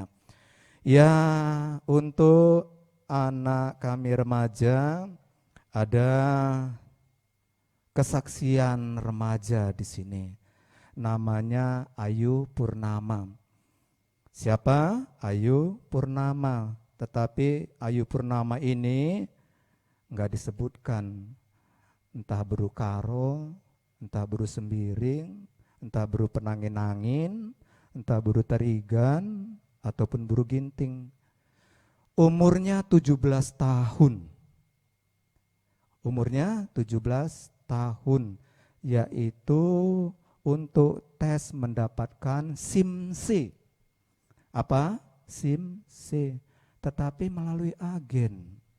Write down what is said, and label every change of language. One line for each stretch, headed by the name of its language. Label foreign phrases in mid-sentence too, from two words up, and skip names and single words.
Indonesian: Ya, untuk anak kami remaja ada kesaksian remaja di sini. Namanya Ayu Purnama. Siapa? Ayu Purnama. Tetapi Ayu Purnama ini enggak disebutkan. Entah beru karo, entah beru sembiring, entah beru penangin-angin, entah beru tarigan, ataupun beru ginting. Umurnya 17 tahun. Umurnya 17 tahun, yaitu untuk tes mendapatkan SIM C. Apa? SIM C. Tetapi melalui agen.